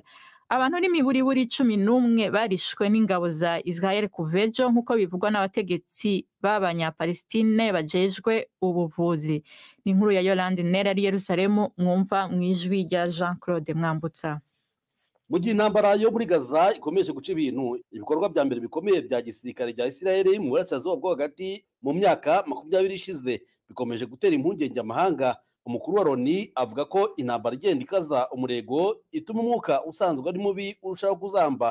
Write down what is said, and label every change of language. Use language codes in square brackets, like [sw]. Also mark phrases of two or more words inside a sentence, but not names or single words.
[rn] Abantu n'imiburiburi 11 barishwe n'ingabo za Israel kuvejo, nk'uko bivugwa n'abategetsi b'abanyapalestine bajejwe ubuvuzi. Ni inkuru ya Yolande Nera ari Yerusalemu, mwumva mwijwi rya Jean-Claude Mwambutsa. [rw] Mu gihe intambara yo muri Gaza ikomeje guca ibintu, ibikorwa bya mbere bikomeye bya gisirikare bya Israel mu burasirazuba bwo hagati mu myaka 20 ishize bikomeje gutera impungenge amahanga. Umukuru wa Loni avuga ko intambara igenda ikaza umurego ituma umwuka usanzwe ari mubi urushaho kuzamba.